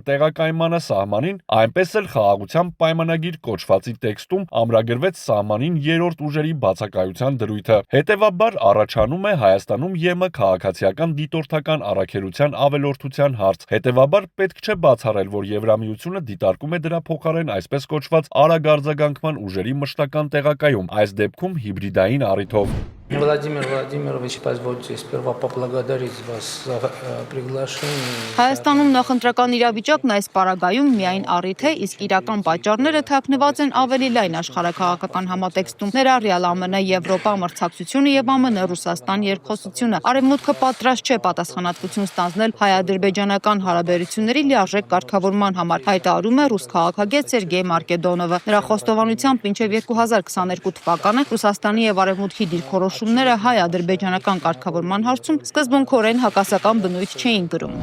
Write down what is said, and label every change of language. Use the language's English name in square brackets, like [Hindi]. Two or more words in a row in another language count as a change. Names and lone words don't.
[Armenian] տեղակայմանը սահմանին, այնպես էլ խաղաղության պայմանագիր կոչվածի տեքստում ամրագրվեց սահմանին երրորդ ուժերի բացակայության դրույթը։ Հետևաբար առաջանում է Հայաստանում ԵՄ քաղաքացիական դիտորդական առաքելության ավելորդության հարց։ Հետևաբար պետք չէ բացառել, որ Եվրամիությունը դիտարկում է դրա փոխարեն այսպես կոչված արագ արձագանքման ուժերի մշտական տեղակայում, այս դեպքում հիբրիդային առիթով։ [Russian] Владимир Владимирович, позвольте сперва поблагодарить вас за приглашение. [Armenian] Հայաստանում նախընտրական իրավիճակն այս պարագայում միայն առիթ է, իսկ իրական պատճառները թաքնված են ավելի լայն աշխարհաքաղաքական համատեքստում, ներառյալ ԱՄՆ, Եվրոպա մրցակցությունը եւ ԱՄՆ-Ռուսաստան երկխոսությունը։ Արևմուտքը պատրաստ չէ պատասխանատվություն ստանձնել հայ-ադրբեջանական հարաբերությունների լիարժեք կարգավորման համար, հայտարարում է ռուս քաղաքագետ Սերգեյ Մարկեդոնովը։ Նրա խոստովանությամբ մինչև 2022 թվականը Ռուսաստանի եւ Արևմուտքի դիրքորոշումները հայ-ադրբեջանական կարգավորման հարցում սկզբունքորեն հակասական բնույթ չէին կրում։